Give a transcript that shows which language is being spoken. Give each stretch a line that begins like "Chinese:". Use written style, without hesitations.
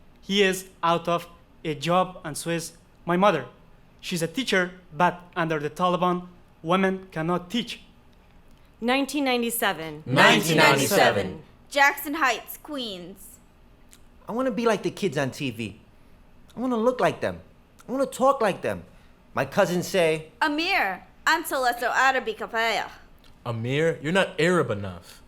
English: He is out of a job, and so is my mother. She's a teacher, but under the Taliban, women cannot teach. 1997. 1997. Jackson Heights, Queens. I want to be like the kids on TV. I want to look like them. I want to talk like them. My cousins say,
Arabic: Amir, أنت لست عربي كفاية.
English: Amir, you're not Arab enough.